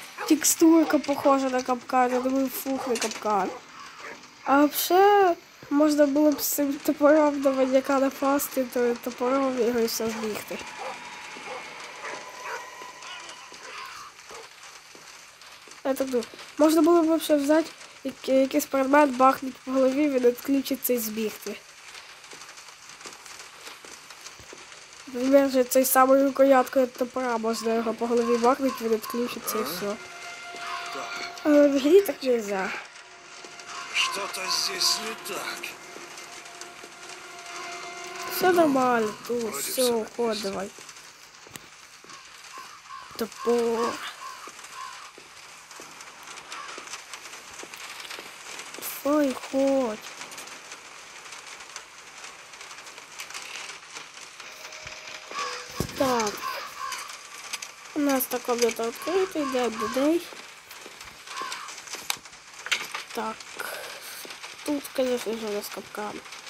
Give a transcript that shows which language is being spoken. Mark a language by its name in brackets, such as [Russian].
[Russian] Текстурка похожа на капкан. Я думаю, фух, не капкан. [Ukrainian] А взагалі, можна було б з цим топором до маньяка напасти, то топором його і все збігти. Я так думаю. Можна було б взагалі взяти якийсь предмет, бахнути по голові, він відключиться і збігти. Наприклад, цей самий рукояткою топора, можна його по голові бахнути, він відключиться і все. Але в грі так [Russian] нельзя. Что-то здесь не так. Все нормально, тут Вроде все, всё на уход месте. давай. Топор. Ой, хоть. Так. У нас та комната открыта, [Ukrainian] йдемо до неї. [Russian] Так. Тут, конечно же, у нас капкан.